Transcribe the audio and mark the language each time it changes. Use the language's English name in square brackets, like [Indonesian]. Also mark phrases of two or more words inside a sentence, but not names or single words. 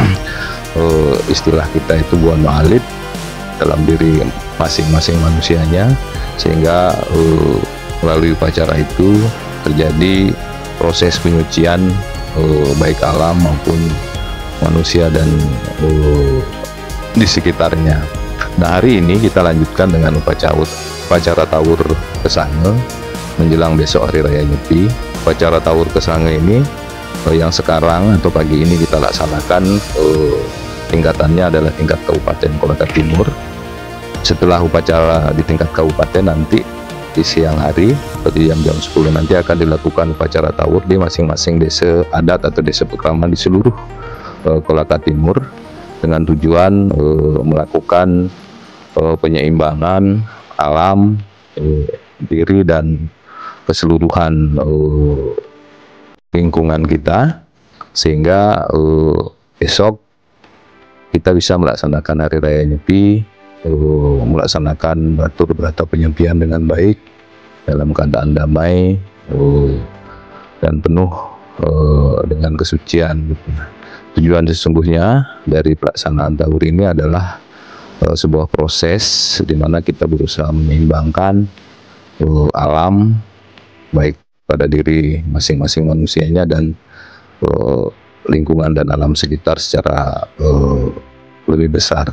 [Indonesian] istilah kita itu buana alit dalam diri masing-masing manusianya, sehingga melalui upacara itu terjadi proses penyucian baik alam maupun manusia dan di sekitarnya. Nah, hari ini kita lanjutkan dengan upacara Taur Kesange menjelang besok Hari Raya Nyepi. Upacara Taur Kesange ini yang sekarang atau pagi ini kita laksanakan tingkatannya adalah tingkat Kabupaten Kolaka Timur. Setelah upacara di tingkat kabupaten, nanti di siang hari atau di jam 10 nanti akan dilakukan upacara Taur di masing-masing desa adat atau desa pekraman di seluruh Kolaka Timur, dengan tujuan melakukan penyeimbangan alam, diri dan keseluruhan lingkungan kita, sehingga besok kita bisa melaksanakan Hari Raya Nyepi, melaksanakan batur berata penyepian dengan baik dalam keadaan damai dan penuh dengan kesucian. Tujuan sesungguhnya dari pelaksanaan Taur ini adalah sebuah proses di mana kita berusaha menyeimbangkan alam baik pada diri masing-masing manusianya dan lingkungan dan alam sekitar secara lebih besar.